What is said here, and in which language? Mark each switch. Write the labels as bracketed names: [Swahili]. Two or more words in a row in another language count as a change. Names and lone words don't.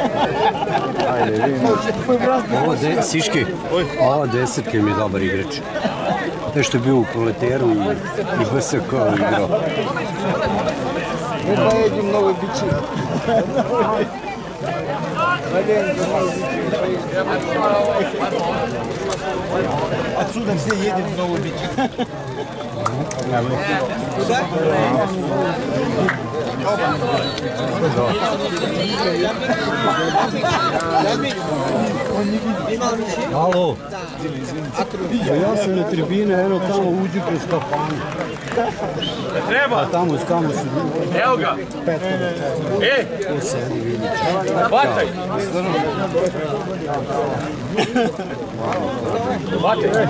[Serbian] Ovo siške, ova desetke mi je dobar igrač. Nešto je bio u Proleteru i BSK igrao. [Russian] Мы поедем в Новый Бичи. Отсюда все едем в Новый Бичи. Куда? [Serbian] Alo, ja sam na tribine, eno tamo uđi kroz kafanu. Treba! Tamo su... Evo ga! E! Hvataj! Hvataj!